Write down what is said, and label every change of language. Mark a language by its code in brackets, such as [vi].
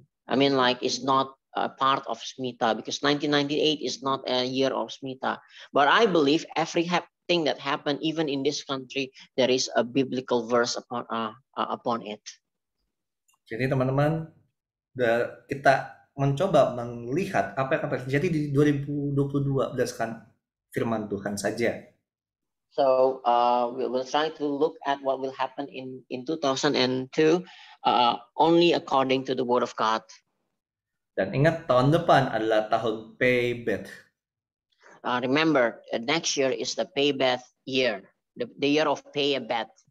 [en] I mean, like, it's not a part of Smita, because 1998 is not a year of Smita. But I believe everything that happened, even in this country, there is a biblical verse upon it. [id] Jadi teman-teman, kita mencoba melihat apa yang akan terjadi di 2022 berdasarkan firman Tuhan saja. [en] So we will try to look at what will happen in 2002 only according to the Word of God. [id] Dan ingat, tahun depan adalah tahun payback. [en] Remember, next year is the payback year, the year of payback.